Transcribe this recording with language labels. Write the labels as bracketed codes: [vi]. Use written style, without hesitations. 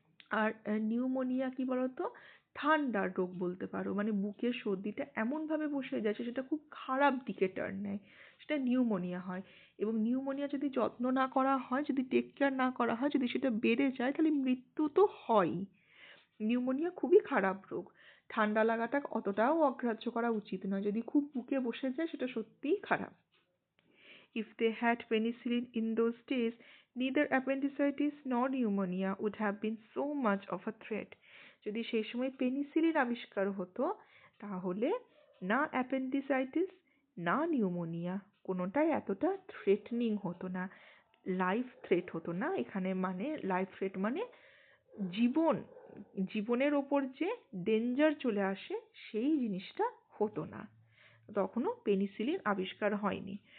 [bn] আর pneumonia কি বলতো, ঠান্ডার রোগ বলতে পারো, মানে বুকের সর্দিটা এমনভাবে বসে যাচ্ছে সেটা খুব খারাপ দিকে টার্ন নেয়, সেটা নিউমোনিয়া হয়। এবং নিউমোনিয়া যদি যত্ন না করা হয়, যদি [en] take care [bn] না করা হয়, যদি সেটা বেড়ে যায় তাহলে মৃত্যু তো হয়ই। নিউমোনিয়া খুবই খারাপ রোগ। ঠান্ডা লাগাটা অতটাও অগ্রাহ্য করা উচিত নয়, যদি খুব বুকে বসে যায় সেটা সত্যিই খারাপ। [en] If they had penicillin in those days, neither appendicitis nor pneumonia would have been so much of a threat. [bn] যদি সেই সময় পেনিসিলিন আবিষ্কার হতো তাহলে না অ্যাপেন্ডিসাইটিস না নিউমোনিয়া কোনোটাই এতটা থ্রেটনিং হতো না, লাইফ থ্রেট হতো না। এখানে মানে লাইফ থ্রেট মানে জীবন, জীবনের ওপর যে ডেঞ্জার চলে আসে সেই জিনিসটা হতো না, তখনও পেনিসিলিন আবিষ্কার হয়নি।